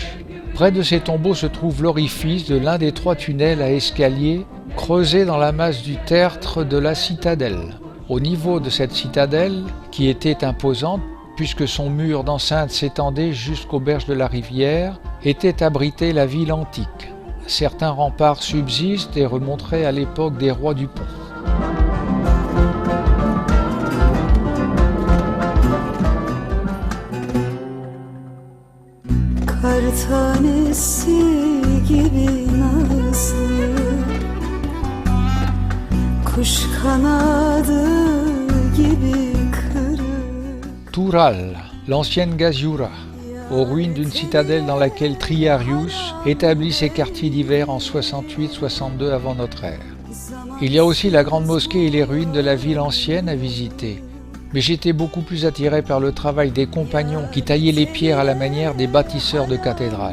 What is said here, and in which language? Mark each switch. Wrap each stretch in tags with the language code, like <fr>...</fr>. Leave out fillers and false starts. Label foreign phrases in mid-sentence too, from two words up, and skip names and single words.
<fr>Près de ces tombeaux se trouve l'orifice de l'un des 3 tunnels à escalier creusés dans la masse du tertre de la citadelle. Au niveau de cette citadelle, qui était imposante, puisque son mur d'enceinte s'étendait jusqu'aux berges de la rivière, était abritée la ville antique. Certains remparts subsistent et remonteraient à l'époque des rois du Pont.</fr> <tr>Kar tanesi gibi nazlı, kuş kanadı gibi kırık.</tr> <fr>Toural, l'ancienne Gaziura, aux ruines d'une citadelle dans laquelle Triarius établit ses quartiers d'hiver en 68-62 avant notre ère. Il y a aussi la grande mosquée et les ruines de la ville ancienne à visiter. Mais j'étais beaucoup plus attiré par le travail des compagnons qui taillaient les pierres à la manière des bâtisseurs de cathédrales.</fr>